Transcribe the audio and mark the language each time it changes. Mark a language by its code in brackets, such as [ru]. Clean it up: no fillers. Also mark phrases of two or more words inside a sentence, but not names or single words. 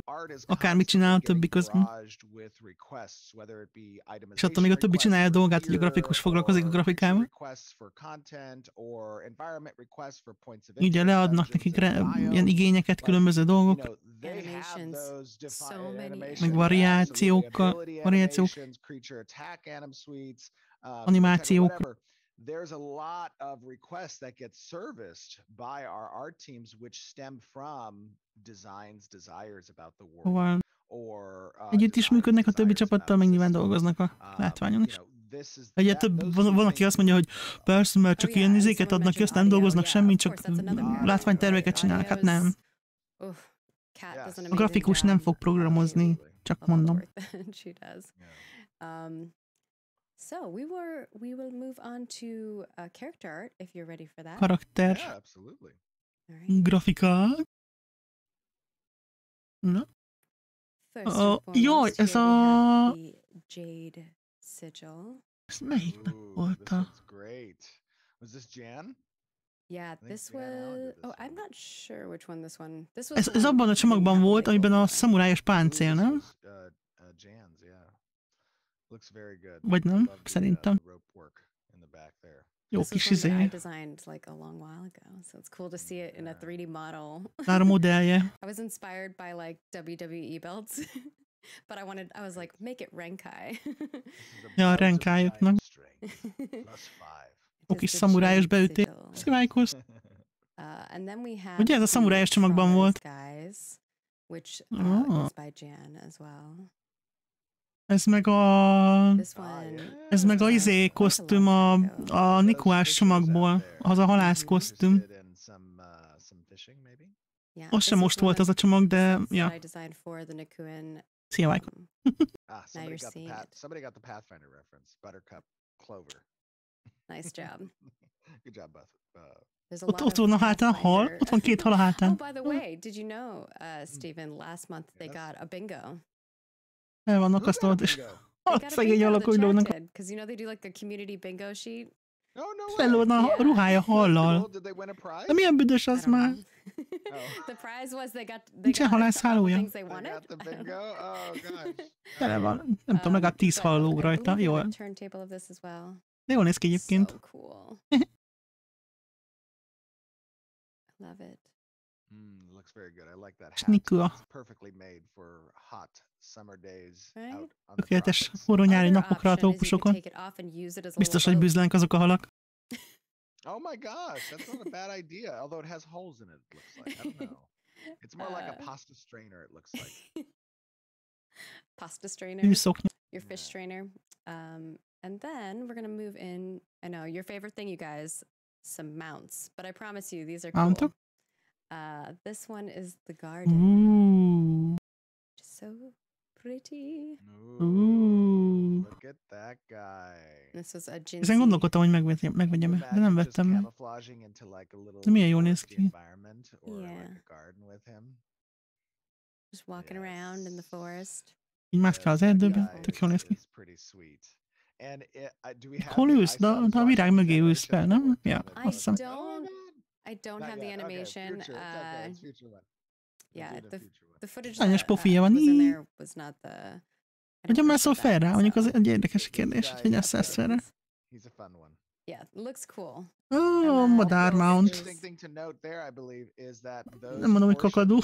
[hu] Akármit csinál a többi közben. És attól még a többi csinálja a dolgát, hogy a grafikus foglalkozik a grafikával. Ugye leadnak nekik ilyen igényeket, különböző dolgok. Meg variációk, animációk. [en] There's a lot of requests that get serviced by our art teams which stem from desires about the world. [hu] Együtt is működnek a többi csapattal, meg nyilván dolgoznak a látványon is. Ugye van, aki azt mondja, hogy persze, mert csak ilyen izéket adnak ki, azt nem dolgoznak semmit, csak látványterveket csinálnak. Hát nem. A grafikus nem fog programozni, csak mondom. [en] So we will move on to character art if you're ready for that. [hu] Karakter. [en] Yeah, absolutely. [hu] Grafika. Na. Jaj, ez a... [en] Jade sigil. [hu] Ez melyiknek volt a... [en] Was this Jan? Yeah, this was... Oh, I'm not sure which one this one... This was [hu] ez abban a csomagban volt, amiben a szamurájos páncél, nem? [en] Jan's, yeah. Looks very good. [hu] Vagy nem, szerintem. Jó kis izé. [en] I designed like a long while ago, so it's cool to see it in a 3D model. [hu] Már a modellje. [en] I was inspired by like WWE belts, but I was like, make it Renkai. [hu] Ja, a Renkájoknak. Jó kis szamurájos beütés. Szivájkoz. Ugye ez a szamurájos csomagban volt? [en] Which goes by Jan as well. [hu] Ez meg a izé kosztüm a nikuás csomagból, az a halász kosztüm. Az sem most volt az a csomag, de ja. Szia, Michael. [en] Somebody got the Pathfinder reference. Buttercup Clover. Nice job. Good job, [hu] Ott van a hátán a hal, ott van két hal a hátán. [en] Oh, by the way, did you know, Stephen, last month they got a bingo. [hu] El vannak asztalt, és szegény alak úgy lógnak. [en] Because you know they do like the community bingo sheet. [hu] Fellódna a ruhája hallal. De milyen büdös az már? Nincsen halászhálója. Tele van. Nem tudom, legalább 10 hal lóg rajta. Jól. De jól néz ki egyébként. [en] Love it. Looks very good. I like that hat. Niküa. It's perfectly made for hot summer days out on the [hu] tökéletes forró nyári napokra a trópusokon. Biztos, hogy bűzlánk azok a halak. [en] Oh my gosh, that's not a bad idea. Although it has holes in it, it looks like. I don't know. It's more like a pasta strainer, it looks like. Pasta strainer. Your fish strainer. And then we're gonna move in. I know your favorite thing, you guys. Some mounts, but I promise you these are cool. [hu] Mountok? [en] This one is the garden. Ooh. So pretty. Ooh. Look at that guy. [hu] Ezen gondolkodtam, hogy megvegyem, de nem vettem meg. De milyen jól néz ki. [en] Just walking around in the forest. [hu] Így mászkál az erdőben, tök jól néz ki. Hol ülsz? De a virág mögé ülsz fel, nem? Ja, azt hiszem. [en] I don't have the animation. Yeah, the footage [hu] Hányos pofija van így? Hogyan mászol fel rá? Mondjuk az egy érdekes kérdés, hogy hogyan szállsz fel rá. [en] Yeah, looks cool. [hu] Madár mount. Nem mondom, hogy kakadú.